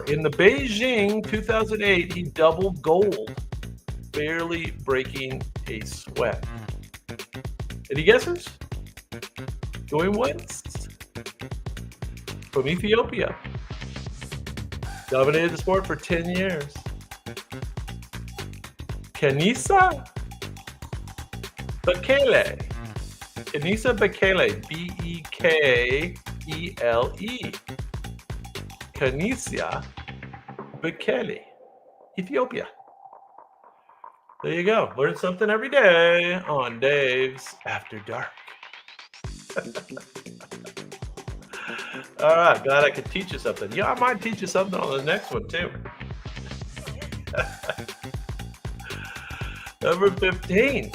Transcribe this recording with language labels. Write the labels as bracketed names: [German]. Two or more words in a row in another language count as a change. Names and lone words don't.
[English] In the Beijing 2008, he doubled gold, barely breaking a sweat. Any guesses? Going west. From Ethiopia. Dominated the sport for 10 years. Kenisa Bekele. Kenisa Bekele. B-E-K-E-L-E. Kenisa Bekele. Ethiopia. There you go. Learn something every day on Dave's After Dark. All right. Glad I could teach you something. Yeah, I might teach you something on the next one, too. Number 15.